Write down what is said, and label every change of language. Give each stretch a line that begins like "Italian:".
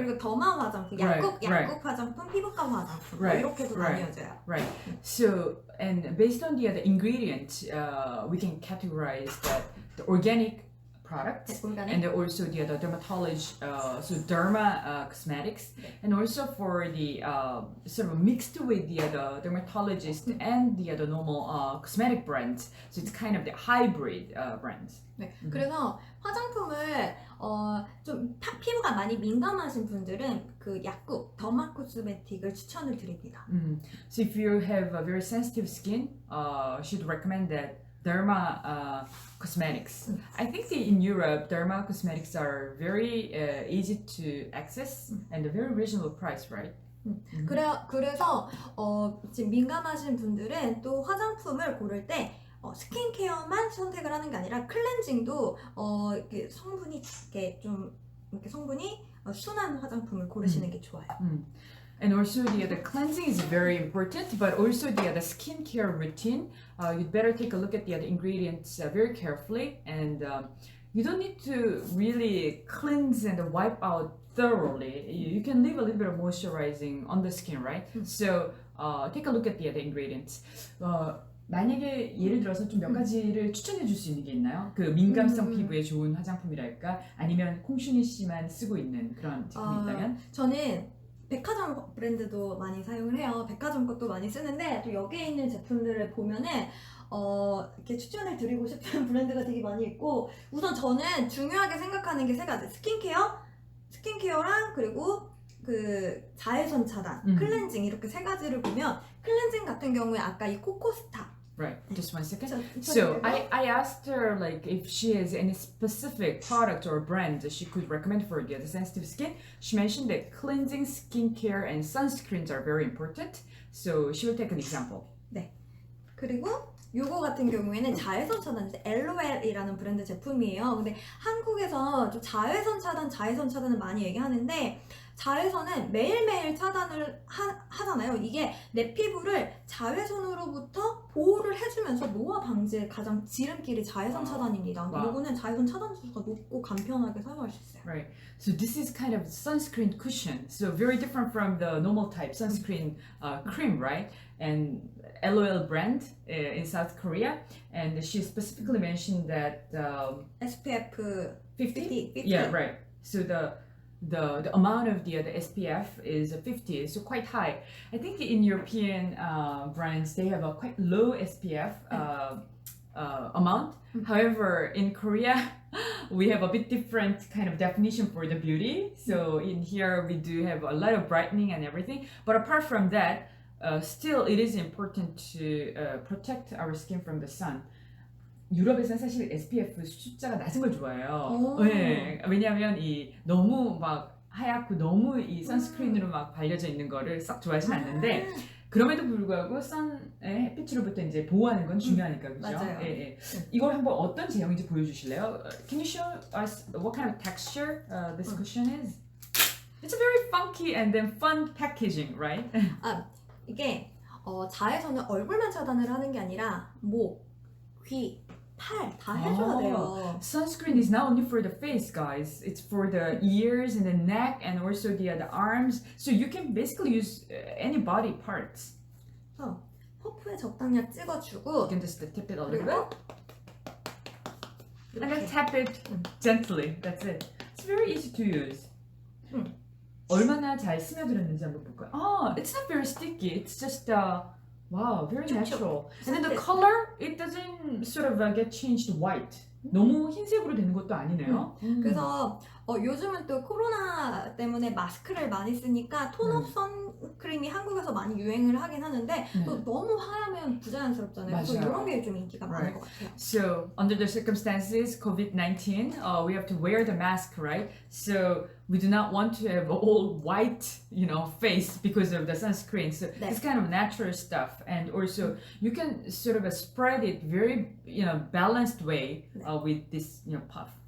Korean: 그리고 더마 화장품, 약국 화장품, 피부과 화장품 이렇게도 나뉘어져요.
English: Right. So and based on the ingredients, we can categorize the organic products and also the dermatology, so derma cosmetics, and also for the sort of mixed with the dermatologist and the normal cosmetic brands. So it's kind of the hybrid brands.
Korean: 네, 그래서 화장품을 좀 피부가 많이 민감하신 분들은 그 약국 더마 코스메틱을 추천을 드립니다.
English: So if you have a very sensitive skin, should recommend that Derma cosmetics. I think in Europe, Derma cosmetics are very easy to access and a very reasonable price, right?
Korean: 그래서 지금 민감하신 분들은 또 화장품을 고를 때 스킨케어만 선택을 하는 게 아니라 클렌징도 이렇게 성분이 이렇게 좀 이렇게 성분이 순한 화장품을 고르시는 게 좋아요.
English: And also the cleansing is very important, but also the skincare routine. You'd better take a look at the ingredients very carefully, and you don't need to really cleanse and wipe out thoroughly. You can leave a little bit of moisturizing on the skin, right? So take a look at the ingredients.
Korean: 만약에 예를 들어서 좀 몇 가지를 추천해 줄 수 있는 게 있나요? 그 민감성 피부에 좋은 화장품이랄까? 아니면 콩순이 씨만 쓰고 있는 그런 제품이 있다면? 저는 백화점 브랜드도 많이 사용을 해요. 백화점 것도 많이 쓰는데 또 여기에 있는 제품들을 보면은 이렇게 추천을 드리고 싶은 브랜드가 되게 많이 있고 우선 저는 중요하게 생각하는 게 세 가지 스킨케어랑 그리고 그 자외선 차단, 클렌징 이렇게 세 가지를 보면 클렌징 같은 경우에 아까 이 코코스타
English: Right, just 1 second. So I asked her like if she has any specific product or brand that she could recommend for the sensitive skin. She mentioned that cleansing, skincare, and sunscreens are very important. So she will take an example.
Korean: 네. 그리고 요거 같은 경우에는 자외선 차단, LOL이라는 브랜드 제품이에요. 근데 한국에서 좀 자외선 차단을 많이 얘기하는데 자외선은 매일매일 차단을 하잖아요. 이게 내 피부를 자외선으로부터 보호를 해주면서 노화 방지에 가장 지름길이 자외선 차단입니다. 요거는 자외선 차단 수가 높고 간편하게 사용할 수 있어요.
English: Right. So this is kind of sunscreen cushion. So very different from the normal type sunscreen cream, right? And LOL brand in South Korea. And she specifically mentioned that SPF 50? Yeah, right. So the amount of the SPF is 50, so quite high. I think in European brands they have a quite low SPF amount. However, in Korea we have a bit different kind of definition for the beauty. So in here we do have a lot of brightening and everything. But apart from that, still it is important to protect our skin from the sun.
Korean: 유럽에서는 사실 SPF 숫자가 낮은 걸 좋아해요. 네, 왜냐하면 이 너무 막 하얗고 너무 이 선스크린으로 막 발려져 있는 거를 싹 좋아하진 않는데 그럼에도 불구하고 선의 햇빛으로부터 이제 보호하는 건 중요하니까 그죠? 맞아요. 예, 예. 이걸 한번 어떤 제형인지 보여주실래요?
English: Can you show us what kind of texture this cushion is? It's a very funky and then fun packaging, right?
Korean: 이게 자외선은 얼굴만 차단을 하는 게 아니라 목, 귀, 팔 다 해줘야 돼요.
English: Sunscreen is not only for the face, guys. It's for the ears and the neck and also the arms. So you can basically use any body parts.
Korean: 퍼프에 적당히 찍어주고
English: You can just tip it a little bit.
Korean: 이렇게.
English: And then tap it gently. That's it. It's very easy to use.
Korean: 얼마나 잘 스며들었는지 한번 볼까요?
English: Oh, it's not very sticky. It's just wow, very natural. And then the color, it doesn't sort of get changed white.
Korean: 너무 흰색으로 되는 것도 아니네요. 그래서 요즘은 또 코로나 때문에 마스크를 많이 쓰니까 톤업 선크림이 한국에서 많이 유행을 하긴 하는데 또 너무 하얗면 부자연스럽잖아요. 그래서 이런 게 좀 인기가 많은 것 같아요.
English: So under the circumstances, COVID-19, we have to wear the mask, right? So we do not want to have all white, face because of the sunscreen. So it's kind of natural stuff, and also you can sort of spread it very, balanced way with this, puff.